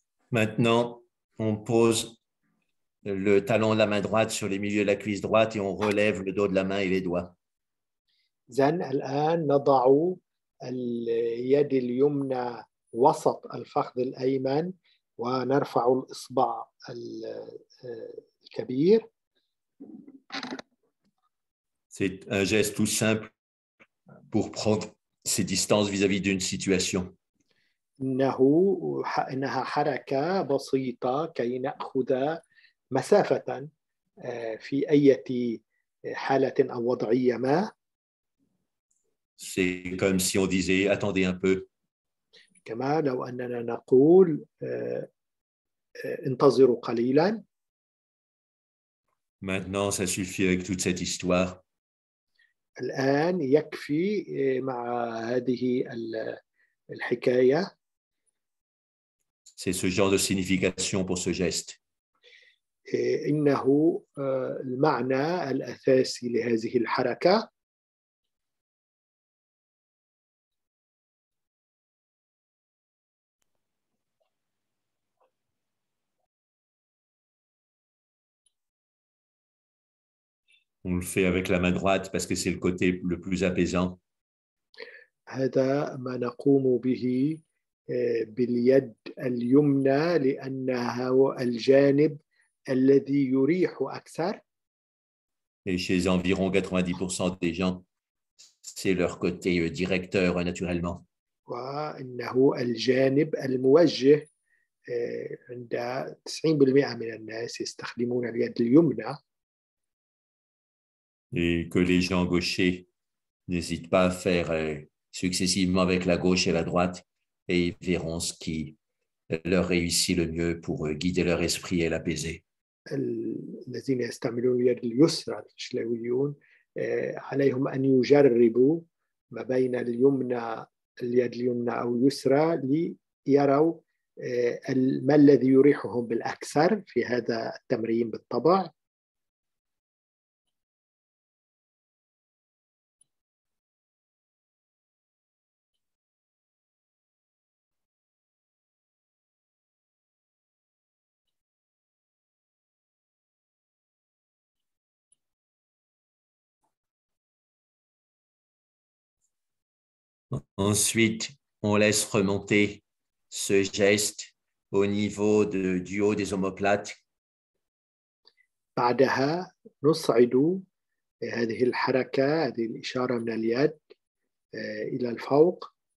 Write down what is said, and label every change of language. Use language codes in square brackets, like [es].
[fr] Maintenant, on pose le talon de la main droite sur les milieux de la cuisse droite et on relève le dos de la main et les doigts. [ar] زين الآن نضع اليد اليمنى وسط الفخذ الأيمن ونرفع الإصبع الكبير. [fr] C'est un geste tout simple pour prendre ses distances vis-à-vis d'une situation. [ar] إنها حركة بسيطة كي نأخذ مسافة في أي حالة أو وضعية ما. [fr] C'est comme si on disait « attendez un peu ». [ar] كما لو أننا نقول انتظروا قليلا. [fr] Maintenant, ça suffit avec toute cette histoire. [ar] الآن يكفي مع هذه الحكاية. [fr] C'est ce genre de signification pour ce geste. [ar] إنه المعنى الأساسي لهذه الحركة [fr] On le fait avec la main droite parce que c'est le côté le plus apaisant. [ar] هذا ما نقوم به باليد اليمنى لأنه الجانب الذي يريح أكثر. [fr] Et chez environ 90% des gens, c'est leur côté directeur naturellement. [ar] وإنه الجانب الموجه عند 90% من الناس يستخدمون اليد اليمنى. [fr] Et que les gens gauchers n'hésitent pas à faire successivement avec la gauche et la droite et ils verront ce qui leur réussit le mieux pour guider leur esprit et l'apaiser. [ar] الذين يستعملون اليد اليسرى الشلويون عليهم أن يجربوا ما بين اليد اليمنى أو اليسرى ليروا ما الذي يريحهم بالأكثر في هذا التمرين بالطبع. [fr] Ensuite, on laisse remonter ce geste au niveau du haut des omoplates. [ar] بعدها نصعد هذه الحركة، هذه الإشارة من اليد إلى الفوق.